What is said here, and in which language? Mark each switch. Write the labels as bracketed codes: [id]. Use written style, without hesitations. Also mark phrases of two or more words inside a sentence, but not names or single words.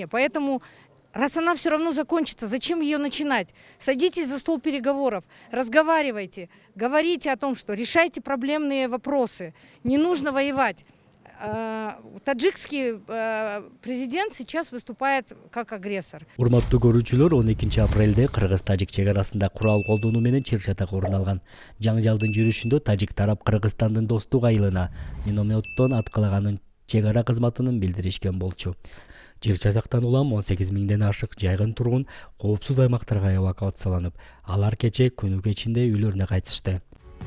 [ru] Поэтому, раз она все равно закончится, зачем ее начинать? Садитесь за стол переговоров, разговаривайте, говорите о том, что решайте проблемные вопросы, не нужно воевать. Таджикский президент сейчас выступает как агрессор. [ky] Урматтуу көрүүчүлөр, 12 апрелде Кыргыз-Тажик чек арасында курал колдонуу менен чыр-чатак орун алган. Жаңжалдын жүрүшүндө Тажик тарап Кыргызстандын достук айылына минометтон аткалаганын чек ара кызматынын билдиришкен болчу. Чыр-чатактан улам 18 миңден ашык жайгын тургун коопсуз аймактарга эвакуацияланып, алар кече күнү кечинде үйлөрүнө кайтышты.